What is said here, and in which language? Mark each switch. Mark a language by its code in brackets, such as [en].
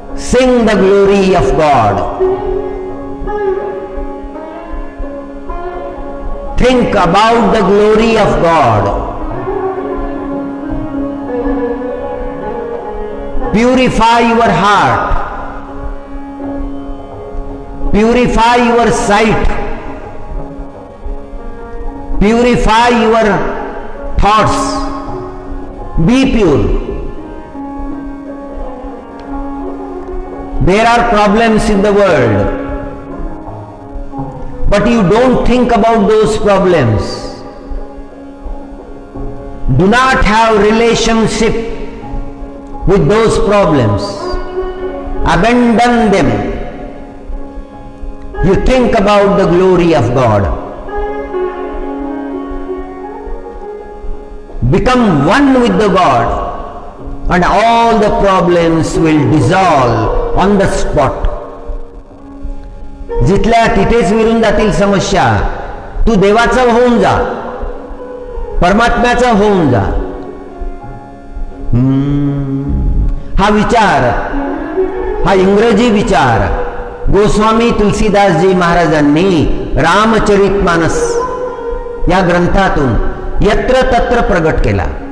[en] Sing the glory of God, think about the glory of God, purify your heart, purify your sight, purify your thoughts, be pure. There are problems in the world, but you don't think about those problems. Do not have relationship with those problems. Abandon them. You think about the glory of God. Become one with the God, and all the problems will dissolve on the spot. [mr] जिथल्या तिथेच विरून जातील समस्या. तू देवाचा होऊन जा, परमात्म्याचा होऊन जा. हा विचार, हा इंग्रजी विचार गोस्वामी तुलसीदासजी महाराजांनी रामचरितमानस या ग्रंथातून यत्र तत्र प्रगट केला.